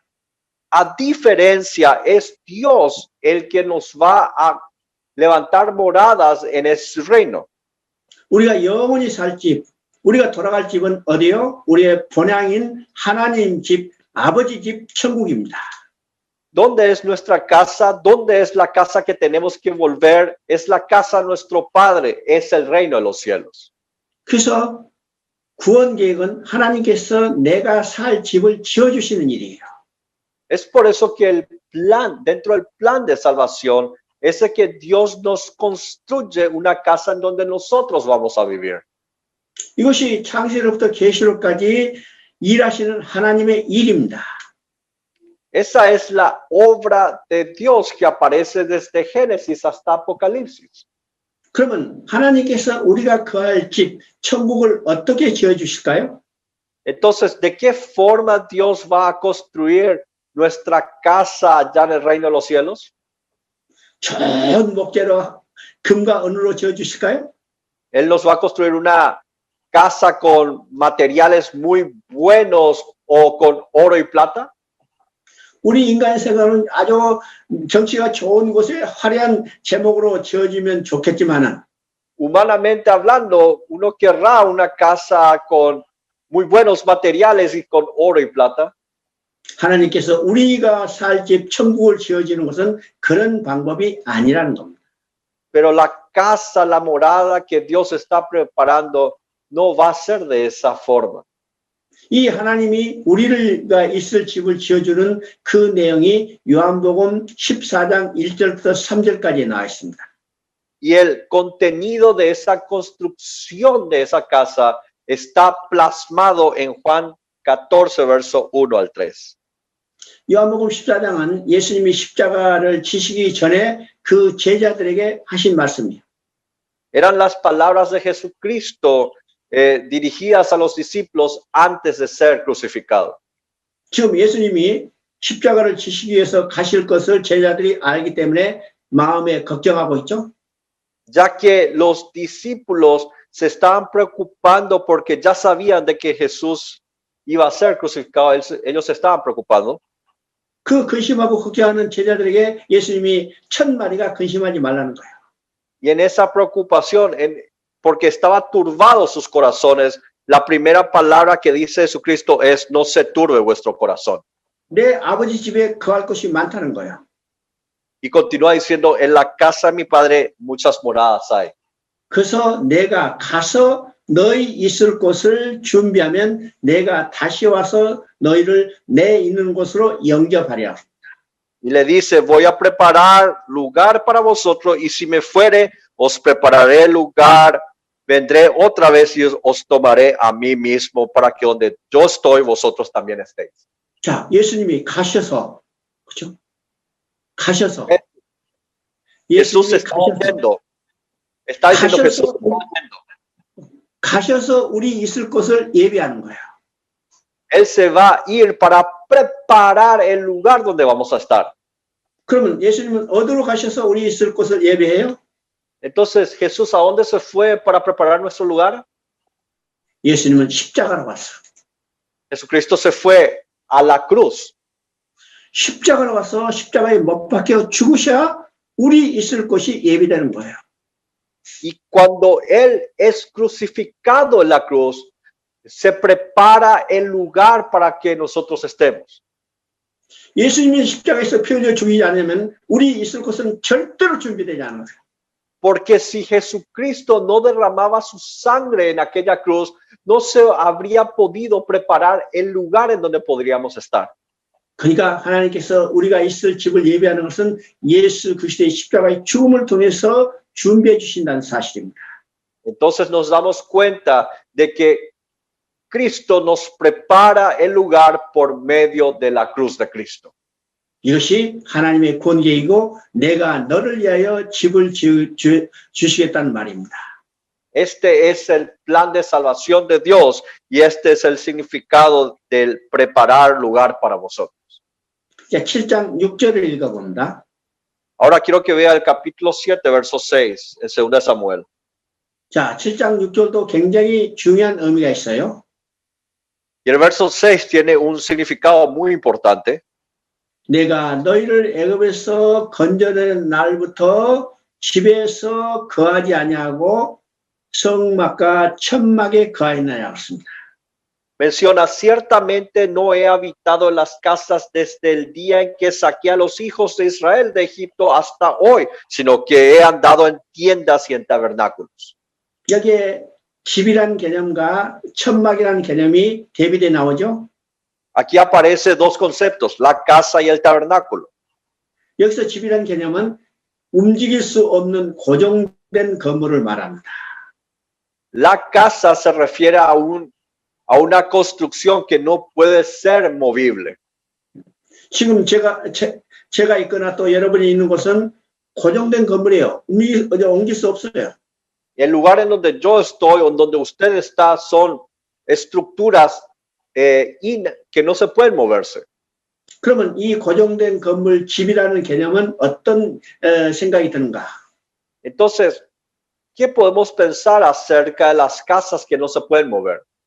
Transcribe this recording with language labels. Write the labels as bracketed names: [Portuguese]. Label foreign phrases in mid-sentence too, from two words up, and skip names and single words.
[Spanish] A diferencia, es Dios el que nos va a levantar moradas en ese reino. [Korean] 우리가 영원히 살 집, 우리가 돌아갈 집은 어디요? 우리의 본향인 하나님 집, 아버지 집 천국입니다. [Spanish] ¿Dónde es nuestra casa? ¿Dónde es la casa que tenemos que volver? Es la casa de nuestro Padre, es el reino de los cielos. [Korean] 그래서 구원 계획은 하나님께서 내가 살 집을 지어주시는 일이에요. [Spanish] Es por eso que el plan, dentro del plan de salvación, es de que Dios nos construye una casa en donde nosotros vamos a vivir. [Korean] 이것이 창세로부터 계시록까지 일하시는 하나님의 일입니다. [Spanish] Esa es la obra de Dios que aparece desde Génesis hasta Apocalipsis. [Korean] 그러면 하나님께서 우리가 거할 집, 천국을 어떻게 지어주실까요? [Spanish] Entonces, ¿de qué forma Dios va a construir nuestra casa allá en el reino de los cielos? [Korean] 좋은 목재로 금과 은으로 지어주실까요? [Spanish] Él nos va a construir una casa con materiales muy buenos o con oro y plata. [Korean] 우리 인간의 생각은 아주 정치가 좋은 곳에 화려한 제목으로 지어지면 좋겠지만은 [Spanish] Humanamente hablando, uno querrá una casa con muy buenos materiales y con oro y plata. [Korean] 하나님께서 우리가 살 집 천국을 지어지는 것은 그런 방법이 아니라는 겁니다. [Spanish] Pero la casa, la morada que Dios está preparando no va a ser de esa forma. [Korean] 이 하나님이 우리가 있을 집을 지어주는 그 내용이 요한복음 14장 1절부터 3절까지 나와 있습니다. [Spanish] Y el contenido de esa construcción de esa casa está plasmado en Juan 14, verso 1 al 3. [Korean] 요한복음 14장은 예수님이 십자가를 지시기 전에 그 제자들에게 하신 말씀이에요. [Spanish] Eran las palabras de Jesucristo dirigidas a los discípulos antes de ser crucificado. [Korean] 지금 예수님이 십자가를 지시기 위해서 가실 것을 제자들이 알기 때문에 마음에 걱정하고 있죠. [Spanish] Ya que los discípulos se estaban preocupando porque ya sabían de que Jesús iba a ser crucificado, ellos se estaban preocupando. [Korean] 그 근심하고 걱정하는 제자들에게 예수님이 첫 마디가 근심하지 말라는 거예요. [Spanish] Y en esa preocupación, porque estaba turbados sus corazones, la primera palabra que dice Jesucristo es, no se turbe vuestro corazón. [Korean] 내 아버지 집에 거할 곳이 많다는 거예요. [Spanish] Y continúa diciendo, en la casa de mi padre muchas moradas hay. [Korean] 그래서 내가 가서 너희 있을 곳을 준비하면 내가 다시 와서 너희를 내 있는 곳으로 영접하리라. [Spanish] Y le dice, voy a preparar lugar para vosotros y si me fuere, os prepararé lugar, vendré otra vez y os tomaré a mí mismo para que donde yo estoy, vosotros también estéis. [Korean] 자, 예수님이 가셔서, 그렇죠? 가셔서. [Spanish] Jesús está yendo. Está diciendo Jesús está yendo. [Korean] 가셔서 우리 있을 곳을 예비하는 거예요. [Spanish] Él se va a ir para preparar el lugar donde vamos a estar. [Korean] 그러면 예수님은 어디로 가셔서 우리 있을 곳을 예비해요? [Spanish] Entonces, Jesús, ¿a dónde se fue para preparar nuestro lugar? [Korean] 예수님은 십자가로 갔어. [Spanish] Jesucristo se fue a la cruz. [Korean] 십자가로 가서 십자가에 못 박혀 죽으셔야 우리 있을 곳이 예비되는 거예요. [Spanish] Y cuando Él es crucificado en la cruz, se prepara el lugar para que nosotros estemos. [Korean] 예수님이 십자가에서 피 흘려 죽이지 않으면 우리 있을 곳은 절대로 준비되지 않아요. [Spanish] Porque si Jesucristo no derramaba su sangre en aquella cruz, no se habría podido preparar el lugar en donde podríamos estar. [Korean] 그러니까 하나님께서 우리가 있을 집을 예비하는 것은 예수 그리스도의 십자가의 죽음을 통해서 준비해 주신다는 사실입니다. [Spanish] Entonces nos damos cuenta de que Cristo nos prepara el lugar por medio de la cruz de Cristo. [Korean] 이것이 하나님의 권계이고 내가 너를 위하여 집을 주시겠다는 말입니다. [Spanish] Este es el plan de salvación de Dios y este es el significado del preparar lugar para vosotros. [Korean] 자, 7장 6절을 읽어봅니다. [Spanish] Ahora quiero que vea el capítulo 7, verso 6, en 2 Samuel. [Korean] 자, 7장 6절도 굉장히 중요한 의미가 있어요. [Spanish] Y el verso 6 tiene un significado muy importante. [Korean] 내가 너희를 애굽에서 건져내는 날부터 집에서 거하지 아니하고 성막과 천막에 거하였나니 했습니다. [Spanish] Menciona, ciertamente no he habitado en las casas desde el día en que saqué a los hijos de Israel de Egipto hasta hoy, sino que he andado en tiendas y en tabernáculos. [Korean] 여기에 집이란 개념과 천막이라는 개념이 대비돼 나오죠. [Spanish] Aquí aparece dos conceptos, la casa y el tabernáculo. [Korean] 여기서 집이란 개념은 움직일 수 없는 고정된 건물을 말합니다. [Spanish] La casa se refiere a una construcción que no puede ser movible. [Korean] 지금 제가 있거나 또 여러분이 있는 곳은 고정된 건물이에요. 옮길 수 없어요. [Spanish] El lugar en donde yo estoy o en donde usted está son estructuras que no se pueden moverse. [Korean] 그러면 이 고정된 건물 집이라는 개념은 어떤 생각이 드는가? [Spanish] Entonces, ¿qué podemos pensar acerca de las casas que no se pueden mover?